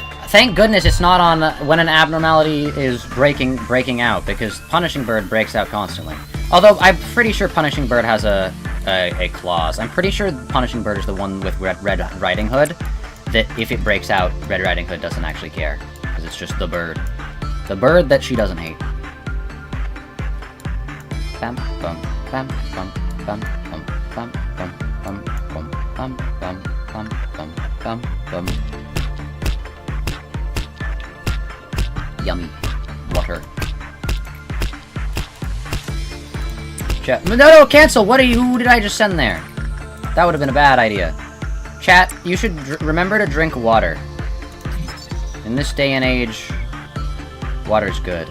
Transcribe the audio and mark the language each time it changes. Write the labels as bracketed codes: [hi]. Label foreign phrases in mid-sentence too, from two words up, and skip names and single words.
[en] Thank goodness it's not on when an abnormality is breaking out, because Punishing Bird breaks out constantly. Although, I'm pretty sure Punishing Bird has a clause. I'm pretty sure Punishing Bird is the one with Red Riding Hood, that if it breaks out, Red Riding Hood doesn't actually care, because it's just the bird. The bird that she doesn't hate. Bam, bum, bam, bum, bam, bum, bam, bum, bum, bum, bam, bum, bam, bum, bam, bum. Yummy. Water. Chat. No, cancel! Who did I just send there? That would have been a bad idea. Chat, you should remember to drink water. In this day and age, water's good.